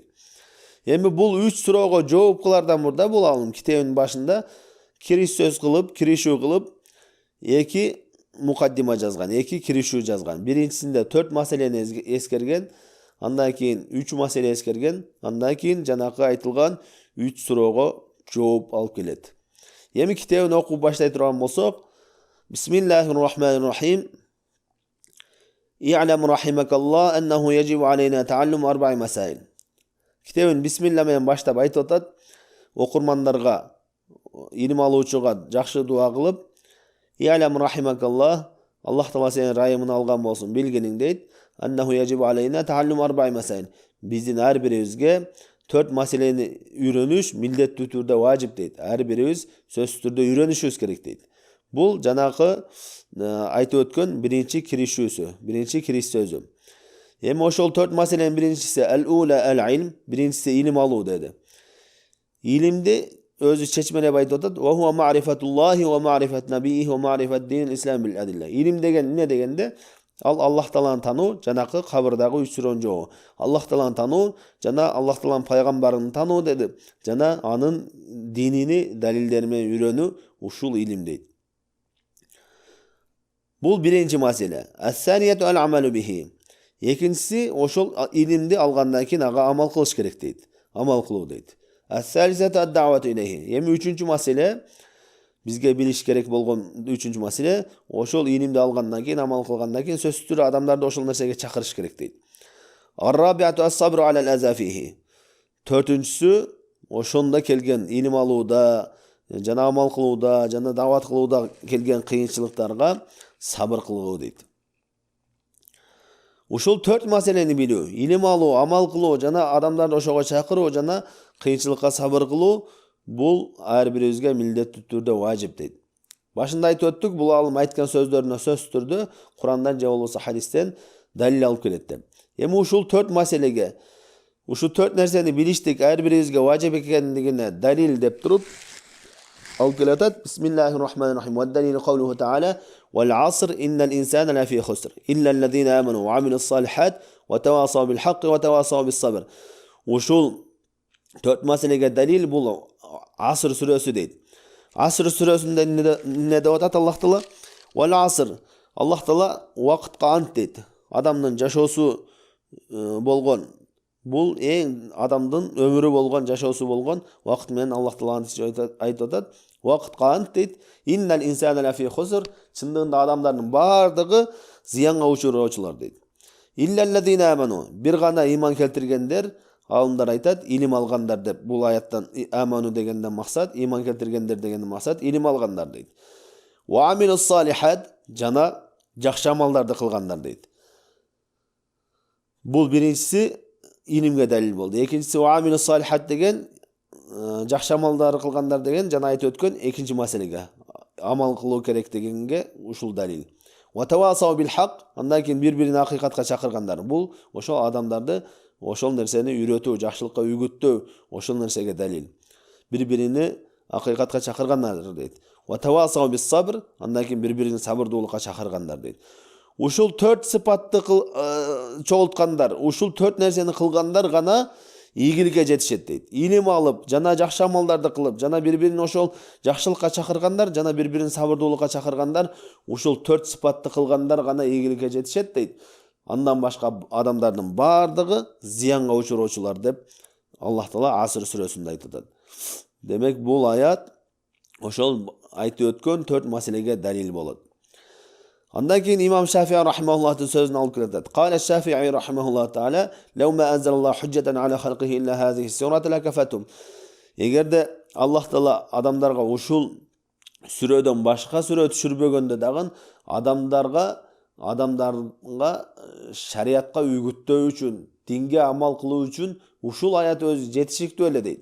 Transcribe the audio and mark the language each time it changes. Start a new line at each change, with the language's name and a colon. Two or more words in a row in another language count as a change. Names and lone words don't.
Kyrgyz: Эми бул 3 суроого жооп кылардан мурда бул алым китебинин башында киришүү кылып 2 мукаддима жазган, 2 киришүү жазган. Биринчисинде 4 маселени эскерген, андан кийин 3 маселе эскерген, андан кийин жанакы айтылган 3 суроого жооп алып келет. Эми китебин окуп баштай турган болсок,
Arabic: بسم الله الرحمن الرحيم. اعلم رحمك الله أنه يجب علينا تعلم 4 مسائل.
Kyrgyz: Китебин бисмилла менен баштап айтып атат. Окурмандарга, илим алуучуга жакшы дуа кылып,
Arabic: اعلم رحمك الله,
Kyrgyz: Аллах Таала сенин райымын алган болсун, билгениң дейт.
Arabic: أنه يجب علينا تعلم 4 مسائل.
Kyrgyz: Биздин ар бирибизге 4 маселени үйрөнүш милдеттүү түрдө важип дейт. Ар бирибиз сөзсүз түрдө үйрөнүшүбүз керек дейт. Бул жанакы айтып өткөн биринчи киришүүсү, биринчи кириш сөзү. Эми ошол 4 маселенин биринчиси
Arabic: الأولى العلم,
Kyrgyz: биринчиси илим алуу деди. Илимди өзү чечмелеп айтып атат.
Arabic: وهو معرفة الله ومعرفة نبيه ومعرفة دين الإسلام بالأدلة.
Kyrgyz: Илим деген эмне дегенде, ал Аллах Тааланы тануу, жанакы кабырдагы 3 суроонун жообу. Аллах Тааланы тануу, жана Аллах Тааланын пайгамбарын тануу деди. Жана анын динини далилдери менен үйрөнүү, ушул илим дейт. Бул биринчи маселе.
Arabic: الثانية العمل به.
Kyrgyz: Экинчиси ошол илимди алгандан кийин ага амал кылыш керек дейт. Амал кылуу дейт.
Arabic: الثالثة الدعوة إليه.
Kyrgyz: Эми үчүнчү маселе, бизге билиш керек болгон үчүнчү маселе, ошол илимди алгандан кийин, амал кылгандан кийин сөзсүз түрдө адамдарды ошол нерсеге чакырыш керек дейт.
Arabic: الرابعة الصبر على الأذى فيه.
Kyrgyz: Төртүнчүсү, ошондо келген илим алууда, жана амал кылууда, жана дават кылууда келген кыйынчылыктарга сабыр кылуу дейт. Ушул 4 маселени билүү, илим алуу, амал кылуу, жана адамдарды ошого чакыруу, жана кыйынчылыкка сабыр кылуу, бул ар бирибизге милдеттүү түрдө важип дейт. Башында айтып өттүк, бул алым айткан сөздөрүнө сөзсүз түрдө Курандан же болбосо хадистен далил алып келет деп. Эми ушул 4 маселеге, ушул 4 нерсени билиштик ар бирибизге важип экендигине далил деп туруп алып келет атат.
Arabic: بسم الله الرحمن الرحيم والدليل قوله تعالى: "والعصر إن الإنسان لفي خسر إلا الذين آمنوا وعملوا الصالحات وتواصوا بالحق وتواصوا بالصبر."
Kyrgyz: Ушул 4 маселеге далил бул Аср сүрөсү дейт. Аср сүрөсүндө эмне деп атат Аллах Таала?
Arabic: والعصر.
Kyrgyz: Аллах Таала убакытка ант дейт. Адамдын жашоосу болгон, бул эң адамдын өмүрү болгон, жашоосу болгон убакыт менен Аллах Таала айтып атат. Убакытка ант дейт.
Arabic: إن الإنسان لفي خسر.
Kyrgyz: Чындыгында адамдардын бардыгы зыянга учуроочулар дейт.
Arabic: إلا الذين آمنوا.
Kyrgyz: Бир гана иман келтиргендер, алымдар айтат, илим алгандар деп. Бул аяттан аману дегенден максат, иман келтиргендер дегенден максат, илим алгандар дейт.
Arabic: وعملوا الصالحات,
Kyrgyz: жана жакшы амалдарды кылгандар дейт. Бул биринчиси илимге далил болду. Экинчиси
Arabic: وعملوا الصالحات
Kyrgyz: деген жакшы амалдарды кылгандар деген жана айтып өткөн экинчи маселеге, амал кылуу керек дегенге ушул далил.
Arabic: وتواصوا بالحق,
Kyrgyz: андан кийин бири-бирин акыйкатка чакыргандар. Бул ошол адамдарды ошол нерсени үйрөтүү, жакшылыкка үгүттөө, ошол нерсеге далил. Бири-бирини акыйкатка чакыргандар дейт.
Arabic: وتواصوا بالصبر,
Kyrgyz: андан кийин бири-бирин сабырдуулукка чакыргандар дейт. Ушул 4 сыпатты чогулткандар, ушул 4 нерсени кылгандар гана ийгиликке жетишет дейт. Илим алып, жана жакшы амалдарды кылып, жана бири-бирин ошол жакшылыкка чакыргандар, жана бири-бирин сабырдуулукка чакыргандар, ушул 4 сыпатты кылгандар гана ийгиликке жетишет дейт. Андан башка адамдардын бардыгы зыянга учуроочулар деп Аллах Таала Аср сүрөсүндө айтып атат. Демек бул аят ошол айтып өткөн 4 маселеге далил болот. Андан кийин имам Шафии рахимахуллахтын сөзүн алып келет.
Arabic: قال الشافعي رحمه الله تعالى: "لو ما أنزل الله حجة على خلقه إلا هذه السورة لكفتهم."
Kyrgyz: Эгерде Аллах Таала адамдарга ушул сүрөдөн башка сүрө түшүрбөгөндө дагы адамдарга шариатка үгүттөө үчүн, динге амал кылуу үчүн ушул аят өзү жетишиктүү эле дейт.